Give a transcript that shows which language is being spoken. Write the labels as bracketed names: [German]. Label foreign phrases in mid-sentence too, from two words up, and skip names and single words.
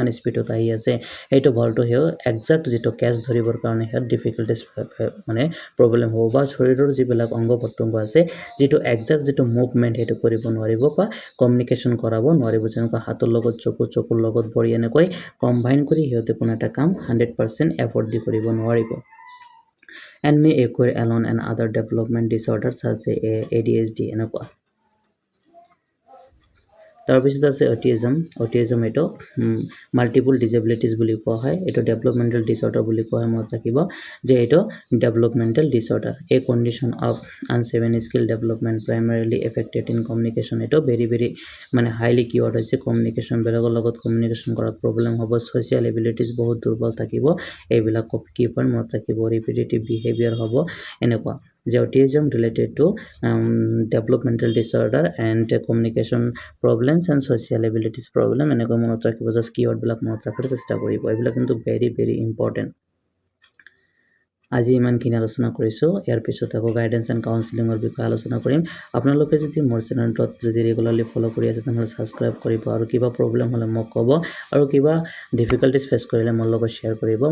[Assamese] স্পিডত আহি আছে এইটো বলটো হেও এক্সাক্ট যেটো ক্যাচ ধৰিবৰ কাৰণে হেত ডিফিকাল্টিজ মানে প্ৰবলেম হ'ব বা শৰীৰৰ যিবিলাক অংগ প্ৰত্যংগ আছে যেটো এক্সাক্ট যেটো মুভমেন্ট হেটো কৰিব নোৱাৰিব বা কমিউনিকেশন কৰাব নোৱাৰিব যেনেকৈ হাতৰ লগত চকুৰ লগত ভৰি এনেকৈ কম্বাইন কৰি হিয়তে কোনো এটা কাম 100% এফৰ্ট দি কৰিব নোৱাৰিব [English] and may occur alone and other development disorders such as ADHD [Assamese] এনেকুৱা তাৰপিছত আছে অটিজম এটো [English] multiple disabilities [Assamese] বুলি কোৱা হয় এটো [English] developmental disorder [Assamese] বুলি কোৱা হয় মনত ৰাখিব যে এটো [English] developmental disorder [Assamese] এ [English] condition of uneven skill development primarily affected in communication [Assamese] এটো ভেৰি মানে [English] highly keyword [Assamese] হৈছে কমিউনিকেশন বেলেগৰ লগত কমিউনিকেশন কৰাত প্ৰবলেম হ'ব [English] social abilities [Assamese] বহুত দুৰ্বল থাকিব এইবিলাক কি পইণ্ট মনত ৰাখিব [English] repetitive behaviour [Assamese] হ'ব এনেকুৱা যে [English] autism related to developmental disorder and communication problems and social abilities problem [Assamese] এনেকৈ মনত ৰাখিব [English] just keyword [Assamese] বিলাক মনত ৰাখিব চেষ্টা কৰিব এইবিলাক কিন্তু [English] very important [Assamese] আজি ইমানখিনি আলোচনা কৰিছোঁ। ইয়াৰ পিছত আকৌ [English] guidance and counselling [Assamese] বিষয়ে আলোচনা কৰিম। আপোনালোকে যদি মোৰ চেনেলটোত যদি [English] regularly follow' [Assamese] কৰি আছে তেনেহ'লে ছাবস্ক্ৰাইব কৰিব আৰু কিবা প্ৰব্লেম হ'লে মোক ক'ব আৰু কিবা [English] difficulties face [Assamese] কৰিলে মোৰ লগত শ্বেয়াৰ কৰিব।